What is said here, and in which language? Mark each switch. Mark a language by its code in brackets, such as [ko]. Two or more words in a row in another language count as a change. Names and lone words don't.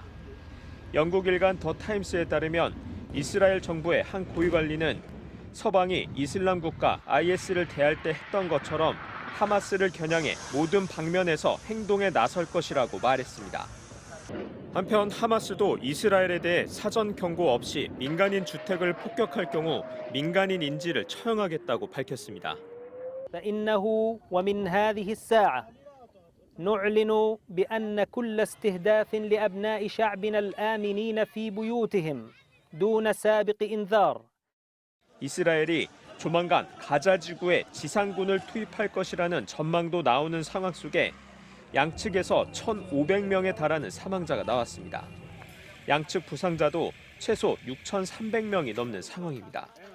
[ko] 영국 일간 더 타임스에 따르면 이스라엘 정부의 한 고위 관리는 서방이 이슬람 국가 IS를 대할 때 했던 것처럼 하마스를 겨냥해 모든 방면에서 행동에 나설 것이라고 말했습니다. 한편 하마스도 이스라엘에 대해 사전 경고 없이 민간인 주택을 폭격할 경우 민간인 인질을 처형하겠다고 밝혔습니다. [ar] فإنه ومن هذه الساعة نعلن بأن كل استهداف لأبناء شعبنا الآمنين في بيوتهم دون سابق إنذار. [ko] 이스라엘이 조만간 가자 지구에 지상군을 투입할 것이라는 전망도 나오는 상황 속에 양측에서 1,500명에 달하는 사망자가 나왔습니다. 양측 부상자도 최소 6,300명이 넘는 상황입니다.